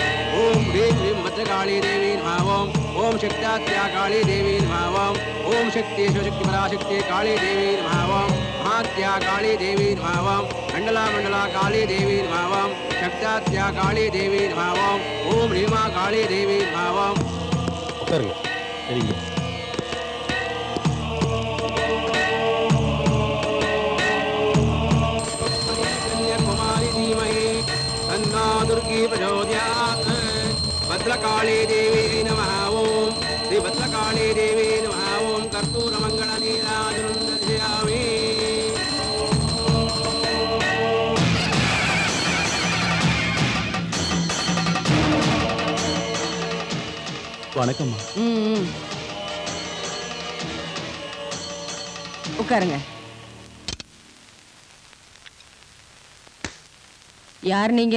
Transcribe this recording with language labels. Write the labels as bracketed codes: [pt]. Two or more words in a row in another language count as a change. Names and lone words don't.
[sa] ॐ ह्रीं ह्रीं भद्रकाली देवी नमः. ॐ शक्ताद्याकाली देवी नमः. ஓம் சக்தாத்யாகாளி தேவி நமः. ॐ शक्ति शिवशक्ति पराशक्ति काली देवी नमः. महाद्याकाली देवी नमः. मण्डला मण्डला काली देवी नमः. शक्ताद्याकाली देवी नमः. ॐ ह्रीमा काली देवी नमः. [ta] உட்காருங்க. சரிங்க. [sa] दुर्गी प्रचोदयात् भद्रकाली देवी नमः. ओम श्री भद्रकाली देवी नमः. ओम कर्पूरमंगल नीराजनं दर्शयामि. [ta] வணக்கம்மா. உட்காருங்க. யார் நீங்க?